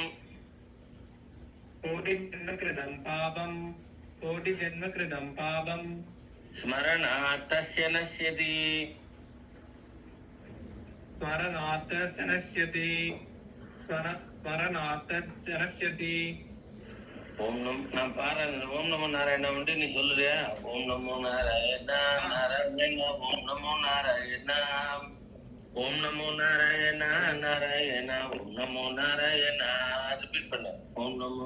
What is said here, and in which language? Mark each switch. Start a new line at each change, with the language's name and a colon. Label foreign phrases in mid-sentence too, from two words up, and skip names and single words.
Sanskrit: कोटिजन्मकृतं पापं कोटिजन्मकृतं पापं स्मरणात् तस्य नश्यति स्मरणार्थस्य नश्यति स्मरणार्थस्य नश्यति
Tamil: ஓம் நான் பாடுறேன்.
Sanskrit: ओम् नमो नारायणा
Tamil: வந்து நீ சொல்லுறியா?
Sanskrit: ओम् नमो नारायणा नारायणा ओम् नमो नारायणा ओम् नमो नारायणा नारायणा ओम् नमो नारायणा
Tamil: ரிப்பீட் பண்ண.
Sanskrit: ओम् नमो